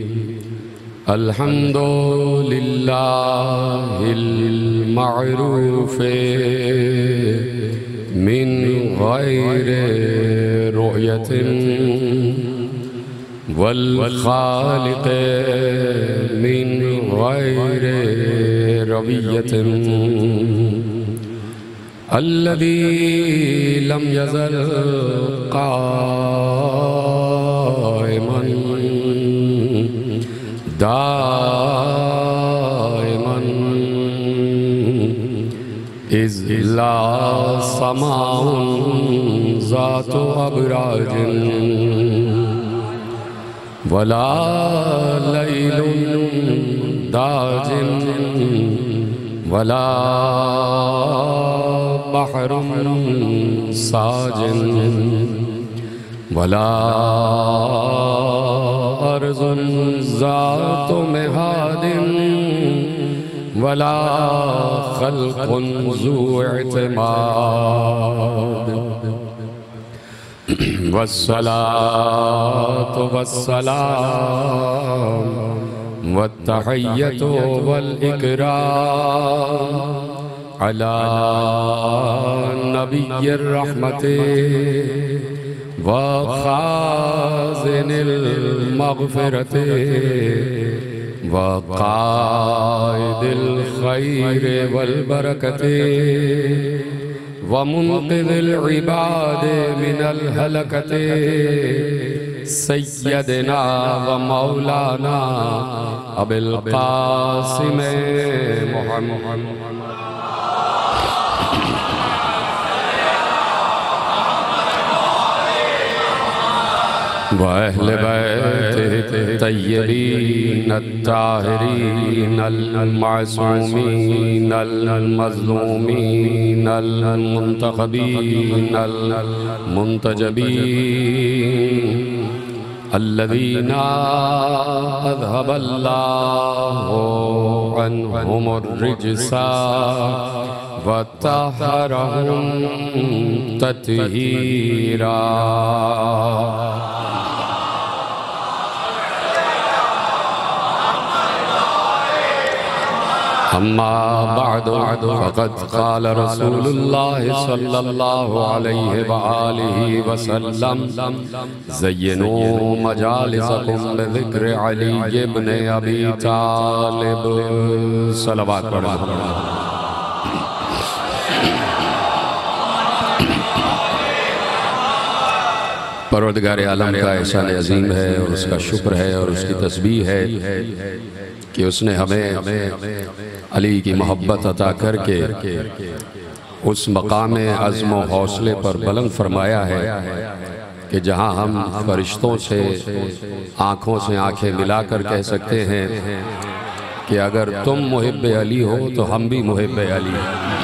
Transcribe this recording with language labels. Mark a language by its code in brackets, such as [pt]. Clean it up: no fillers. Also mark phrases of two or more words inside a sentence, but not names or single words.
[ar] الحمد لله المعروف من غير رؤية والخالق من غير روية الذي لم يزل قائما دائما إذ لا سماء ذات أبراج ولا ليل داج ولا بحر ساج ولا أرض ذات مهاد ولا خلق ذو اعتماد. والصلاة والسلام والتحية والإكرام على نبي الرحمة وخازن المغفرة وقائد الخير والبركة ومنقذ العباد من الهلكات سيدنا ومولانا أبي القاسم محمد وأهل بيته الطيبين الطاهرين المعصومين المظلومين المنتخبين المنتجبين الذين أذهب الله عنهم الرجس وطهرهم تطهيرا. أما بعد فقد قال رسول الله صلى الله عليه وآله وسلم زينوا مجالسكم بذكر علي بن أبي طالب. [ur] صلوات پڑھو. پروردگار عالم کا احسان عظیم ہے اور اس کا شکر ہے اور اس کی تسبیح ہے کہ اس نے ہمیں علی کی محبت عطا کر کے اس مقام عزم و حوصلے پر بلند فرمایا ہے کہ جہاں ہم فرشتوں سے آنکھوں سے آنکھیں ملا کر کہہ سکتے ہیں کہ اگر تم محب علی ہو تو ہم بھی محب علی ہیں.